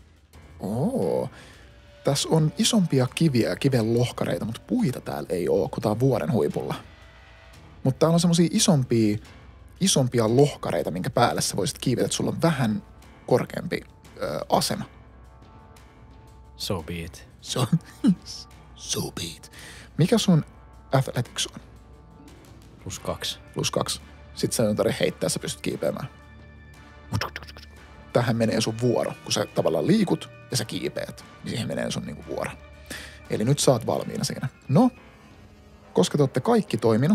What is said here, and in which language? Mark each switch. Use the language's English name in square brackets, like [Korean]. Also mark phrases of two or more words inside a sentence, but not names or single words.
[Finnish] Tässä on isompia kiviä ja kiven lohkareita, mutta puita täällä ei ole, kun tää on vuoren huipulla. Mutta täällä on semmosia isompia lohkareita, minkä päälle sä voisit kiivetä, että sulla on vähän korkeampi asema. [English] So be it. So be it. [Finnish] Mikä sun athletics on? +2. +2. Sitten sä ei tarvitse heittää, sä pystyt kiipeämään. Tähän menee sun vuoro. Kun sä tavallaan liikut ja sä kiipeät, niin siihen menee sun niinku vuoro. Eli nyt sä oot valmiina siinä. No, koska te ootte kaikki toiminut.